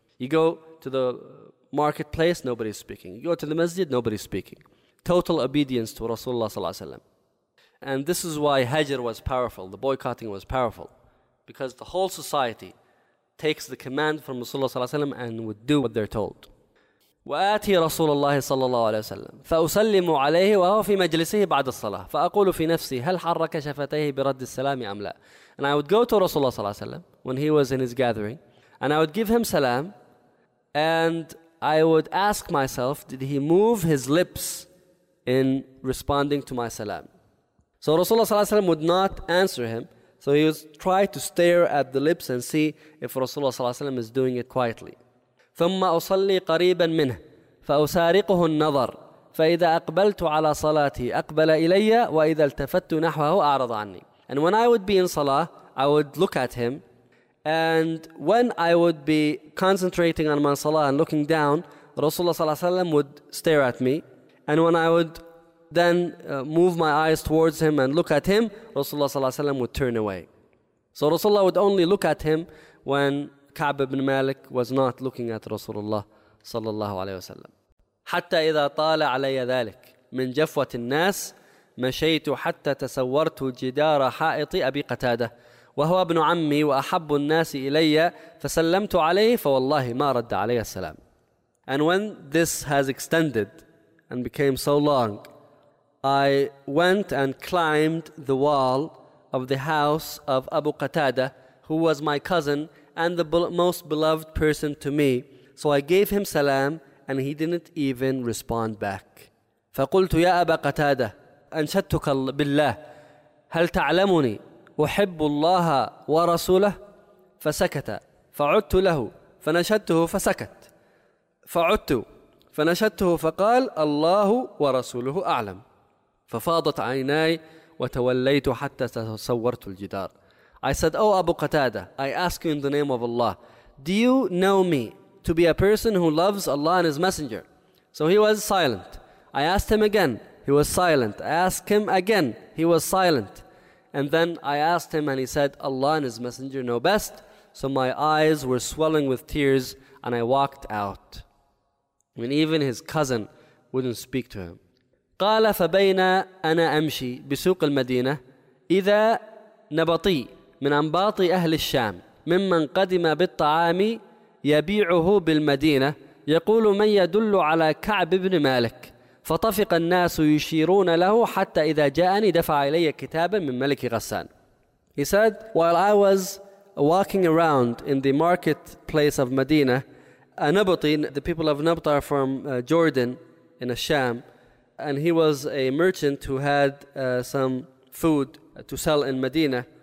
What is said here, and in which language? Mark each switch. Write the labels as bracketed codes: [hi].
[en] You go to the marketplace, nobody's speaking. You go to the masjid, nobody's speaking. Total obedience to Rasulullah ﷺ. And this is why Hajr was powerful. The boycotting was powerful. Because the whole society takes the command from Rasulullah ﷺ and would do what they're told. [ar] وآتي رسول الله صلى الله عليه وسلم فأسلم عليه وهو في مجلسه بعد الصلاة فأقول في نفسي هل حرك شفتيه برد السلام أم لا. [en] And I would go to Rasulullah صلى الله عليه وسلم when he was in his gathering, and I would give him salam, and I would ask myself, did he move his lips in responding to my salam? So Rasulullah صلى الله عليه وسلم would not answer him. So So he was trying to stare at the lips and see if Rasulullah صلى الله عليه وسلم is doing it quietly. [ar] ثم أصلي قريبا منه فأسارقه النظر فإذا أقبلت على صلاتي أقبل إلي وإذا التفت نحوه أعرض عني. [en] And when I would be in salah, I would look at him. And when I would be concentrating on my salah and looking down, Rasulullah صلى الله عليه وسلم would stare at me. And when I would then move my eyes towards him and look at him, Rasulullah صلى الله عليه وسلم would turn away. So Rasulullah would only look at him when Ka'b ibn Malik was not looking at Rasulullah صلى الله عليه وسلم. [ar] حتى إذا طال علي ذلك من جفوة الناس مشيت حتى تسورت جدار حائط أبي قتادة وهو ابن عمي وأحب الناس إلي فسلمت عليه فوالله ما رد علي السلام. [en] And when this has extended and became so long, I went and climbed the wall of the house of Abu Qatada, who was my cousin and the most beloved person to me. So I gave him salam and he didn't even respond back. [ar] فقلت يا أبا قتادة أنشدتك بالله هل تعلمني أحب الله ورسوله فسكت فعدت له فنشدته فسكت فعدت فنشدته فقال الله ورسوله أعلم ففاضت عيناي وتوليت حتى تصورت الجدار. [en] I said, oh Abu Qatada, I ask you in the name of Allah, do you know me to be a person who loves Allah and His Messenger? So he was silent. I asked him again, he was silent. I asked him again, he was silent. And then I asked him and he said, Allah and His Messenger know best. So my eyes were swelling with tears and I walked out. And even his cousin wouldn't speak to him. [ar] قال فبين أنا أمشي بسوق المدينة إذا نبطي من أنباط أهل الشام ممن قدم بالطعام يبيعه بالمدينة يقول من يدل على كعب بن مالك فطفق الناس يشيرون له حتى إذا جاءني دفع إلي كتابا من ملك غسان. [en] He said, while I was walking around in the marketplace of Medina, Nabati, the people of Nabta are from Jordan in Asham, and he was a merchant who had some food to sell in Medina.